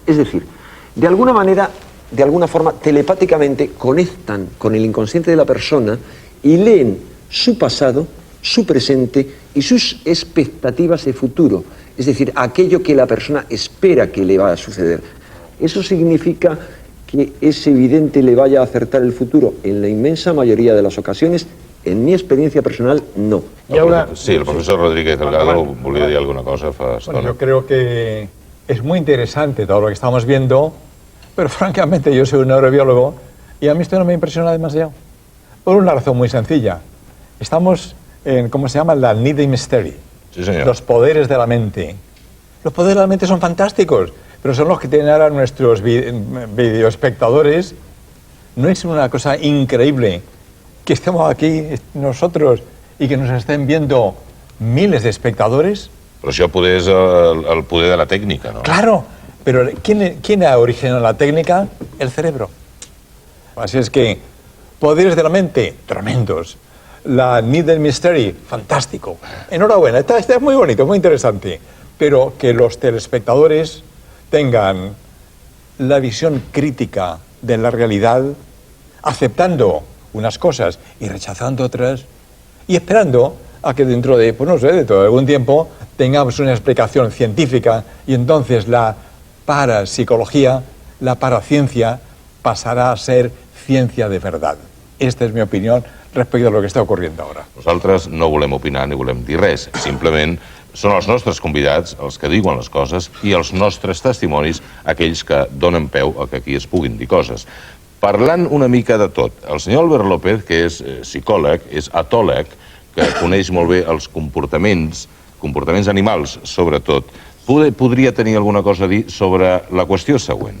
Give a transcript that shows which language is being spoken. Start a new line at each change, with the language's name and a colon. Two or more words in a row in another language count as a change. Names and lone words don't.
Spanish: Es decir, de alguna manera, de alguna forma, telepáticamente conectan con el inconsciente de la persona y leen su pasado, su presente y sus expectativas de futuro. Es decir, aquello que la persona espera que le va a suceder. ¿Eso significa que ese vidente le vaya a acertar el futuro? En la inmensa mayoría de las ocasiones, en mi experiencia personal, no.
Catalan: Sí, el profesor Rodríguez Delgado volia dir alguna cosa fa estona.
Spanish: Bueno, yo creo que es muy interesante todo lo que estamos viendo, pero francamente yo soy un neurobiólogo y a mí esto no me impresiona demasiado. Por una razón muy sencilla. Estamos en, ¿cómo se llama? La Need Mystery. Sí, señor. Los poderes de la mente. Los poderes de la mente son fantásticos, pero son los que tienen ahora nuestros videoespectadores. ¿No es una cosa increíble que estemos aquí nosotros y que nos estén viendo miles de espectadores?
Catalan: Però això poder és el poder de la tècnica, no?
Spanish: Claro, pero ¿quién ha originado la técnica? El cerebro. Así es que poderes de la mente, tremendos. La Needle Mystery, fantástico. Enhorabuena, está muy bonito, muy interesante. Pero que los telespectadores tengan la visión crítica de la realidad, aceptando unas cosas y rechazando otras, y esperando a que dentro de, pues no sé, de todo algún tiempo, tengamos una explicación científica y entonces la parapsicología, la paraciencia, pasará a ser ciencia de verdad.
Catalan: Esta és mi opinió respecte
Spanish: a lo que
Catalan: està ocorrent ara. Nosaltres no volem opinar ni volem dir res. Simplement són els nostres convidats, els que diuen les coses, i els nostres testimonis, aquells que donen peu a que aquí es puguin dir coses. Parlant una mica de tot, el senyor Albert López, que és psicòleg, és etòleg, que coneix molt bé els comportaments animals, sobretot, podria tenir alguna cosa a dir sobre la qüestió següent.